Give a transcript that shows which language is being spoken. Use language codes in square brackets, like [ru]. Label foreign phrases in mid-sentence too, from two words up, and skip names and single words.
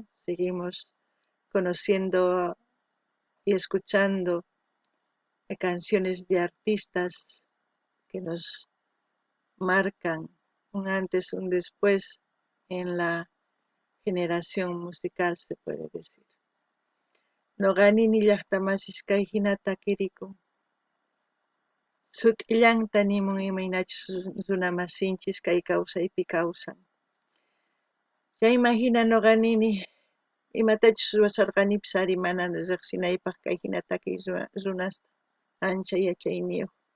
[es] Seguimos conociendo y escuchando canciones de artistas que nos marcan un antes, un después en la generación musical, se puede decir. [qu] Noqanini llaqtamasiskay hinata kirikun. Sut'illanta nimun imaynachus runamasinchis kay kawsaypi kawsan. Chayman hina noqanini imatachus ruwasarqanipis ari mana riqsinaypaq kay hina takiy runasta ancha yachayniyuq.